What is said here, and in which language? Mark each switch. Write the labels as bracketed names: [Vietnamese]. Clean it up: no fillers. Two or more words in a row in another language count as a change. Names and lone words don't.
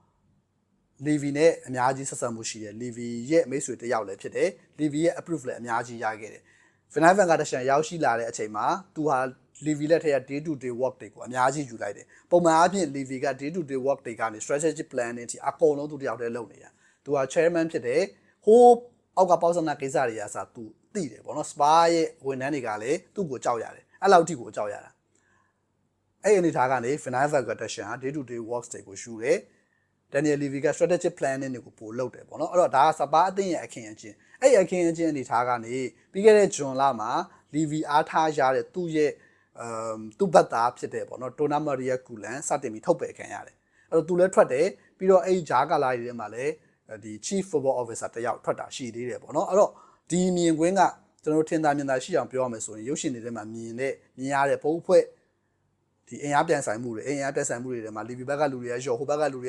[Burmese] Levy နဲ့အများကြီးဆက်ဆံမှုရှိတယ် Levy ရဲ့မိတ်ဆွေတစ်ယောက်လည်းဖြစ်တယ် Levy ရဲ့ approve လည်းအများကြီးရခဲ့တယ် Vinay Venkateshan ရောက်ရှိလာတဲ့အချိန်မှာသူဟာ Levy လက်ထက်က [English] day to day work [Burmese] တွေကိုအများကြီးယူလိုက်တယ်ပုံမှန်အားဖြင့် Levy က [English] day to day work [Burmese] တွေကနေ [English] strategic planning [Burmese] အထိအကုန်လုံးသူတယောက်တည်းလုပ်နေတာသူက chairman ဖြစ်တယ်ဟိုးအောက်ကပေါက်စနာကိစ္စတွေအစားသူသိတယ်ပေါ့နော် Spa ရဲ့ဝန်ထမ်းတွေကလည်းသူ့ကိုကြောက်ရတယ်အဲ့လောက်ထိကိုကြောက်ရတာ အဲ့အနေထားကနေ Vinay Venkateshan ဟာ [English] day to day works [Burmese] တွေကိုယူတယ် Daniel Levy က [English] strategic planning [Burmese] တွေကိုပို့လုပ်တယ်ပေါ့နော်အဲ့တော့ဒါကစပါးအသင်းရဲ့အခင်းအကျင်း အဲ့အခင်းအကျင်းအနေထားကနေပြီးခဲ့တဲ့ဂျွန်လမှာ Levy အားထားရတဲ့သူ့ရဲ့သူ့ဘတ်သားဖြစ်တဲ့ပေါ့နော် Donna Maria Gulan စတင်ပြီးထုတ်ပယ်ခံရတယ်အဲ့တော့သူလည်းထွက်တယ်ပြီးတော့အဲ့ဂျာကာလာတွေထဲမှာလည်းဒီ [English] Chief Football Officer [Burmese] တယောက်ထွက်တာရှိသေးတယ်ပေါ့နော်အဲ့တော့ဒီမြင်ကွင်းကကျွန်တော်ထင်သာမြင်သာရှိအောင်ပြောရမယ်ဆိုရင်ရုပ်ရှင်တွေထဲမှာမြင်ရတဲ့ဘုံအဖွဲ့ဒီအင်အားပြန်ဆိုင်မှုတွေအင်အားပြန်ဆိုင်မှုတွေထဲမှာ Levy ဘက်ကလူတွေကရော့ဟိုဘက်ကလူတွေ